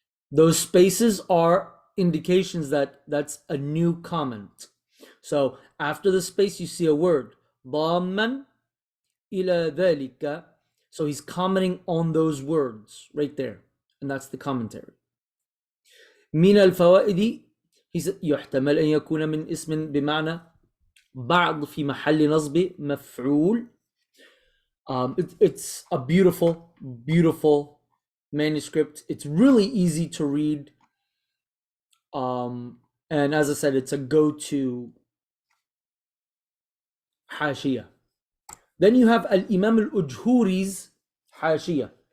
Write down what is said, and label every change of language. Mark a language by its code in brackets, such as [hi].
[en] Those spaces are indications that that's a new comment. So after the space, you see a word. [ar] ضَامًا إِلَى ذَلِكَ. [en] So he's commenting on those words right there. And that's the commentary. [ar] من الفوائد يحتمل أن يكون من اسم بمعنى بعض في محل نصب مفعول. [en] It's a beautiful, beautiful manuscript. It's really easy to read. And as I said, it's a go-to حاشية. Then you have Al-Imam Al-Ujhuri's حاشية.